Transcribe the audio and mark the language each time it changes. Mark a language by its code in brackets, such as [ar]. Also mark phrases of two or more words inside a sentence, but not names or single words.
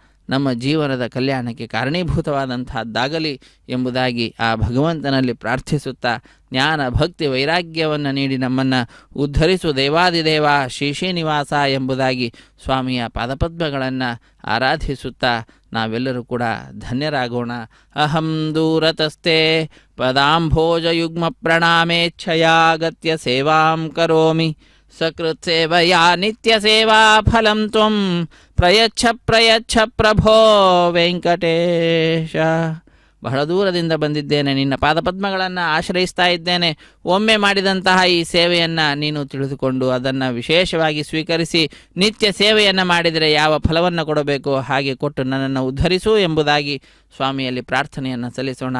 [kn] ನಮ್ಮ ಜೀವನದ ಕಲ್ಯಾಣಕ್ಕೆ ಕಾರಣೀಭೂತವಾದಂತಹದ್ದಾಗಲಿ ಎಂಬುದಾಗಿ ಆ ಭಗವಂತನಲ್ಲಿ ಪ್ರಾರ್ಥಿಸುತ್ತಾ ಜ್ಞಾನ ಭಕ್ತಿ ವೈರಾಗ್ಯವನ್ನು ನೀಡಿ ನಮ್ಮನ್ನು ಉದ್ಧರಿಸು ದೇವಾದಿದೇವ ಶ್ರೀನಿವಾಸ ಎಂಬುದಾಗಿ ಸ್ವಾಮಿಯ ಪಾದಪದ್ಮಗಳನ್ನು ಆರಾಧಿಸುತ್ತಾ ನಾವೆಲ್ಲರೂ ಕೂಡ ಧನ್ಯರಾಗೋಣ. [sa] ಅಹಂ ದೂರತಸ್ತೆ ಪದಾಂಭೋಜಯುಗ್ಮ ಪ್ರಣಾಮೇಚ್ಛಯಾಗತ್ಯ ಸೇವಾಂ ಕರೋಮಿ ಸಕೃತ್ ಸೇವಯಾ ನಿತ್ಯ ಸೇವಾ ಫಲಂ ತ್ವಂ ಪ್ರಯಚ್ಛ ಪ್ರಭೋ ವೆಂಕಟೇಶ. [kn] ಬಹಳ ದೂರದಿಂದ ಬಂದಿದ್ದೇನೆ, ನಿನ್ನ ಪಾದಪದ್ಮಗಳನ್ನು ಆಶ್ರಯಿಸ್ತಾ ಇದ್ದೇನೆ. ಒಮ್ಮೆ ಮಾಡಿದಂತಹ ಈ ಸೇವೆಯನ್ನು ನೀನು ತಿಳಿದುಕೊಂಡು ಅದನ್ನು ವಿಶೇಷವಾಗಿ ಸ್ವೀಕರಿಸಿ ನಿತ್ಯ ಸೇವೆಯನ್ನು ಮಾಡಿದರೆ ಯಾವ ಫಲವನ್ನು ಕೊಡಬೇಕು ಹಾಗೆ ಕೊಟ್ಟು ನನ್ನನ್ನು ಉದ್ಧರಿಸು ಎಂಬುದಾಗಿ ಸ್ವಾಮಿಯಲ್ಲಿ ಪ್ರಾರ್ಥನೆಯನ್ನು ಸಲ್ಲಿಸೋಣ.